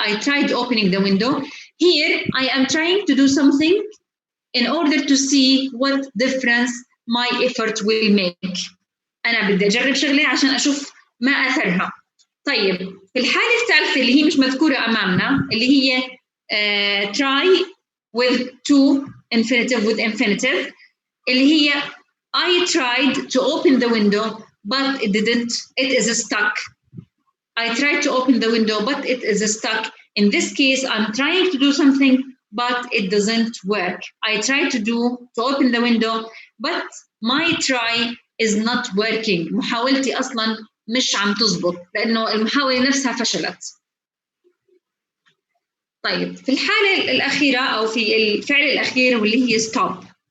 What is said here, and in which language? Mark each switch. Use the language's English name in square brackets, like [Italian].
[English] I tried opening the window. Here, I am trying to do something in order to see what difference my effort will make. [Arabic] أنا بدي أجرب شغلة عشان أشوف ما أثرها. [English] طيب في الحالة الثالثة اللي هي مش مذكورة أمامنا اللي هي try with to infinitive with infinitive اللي هي I tried to open the window but it didn't, it is stuck. I tried to open the window but it is stuck. In this case, I'm trying to do something but it doesn't work. I tried to open the window but my try is not working. [Arabic] محاولتي أصلاً مش عم تزبط لأنه المحاولة نفسها فشلت. طيب في الحالة الأخيرة أو في الفعل الأخير واللي هي stop.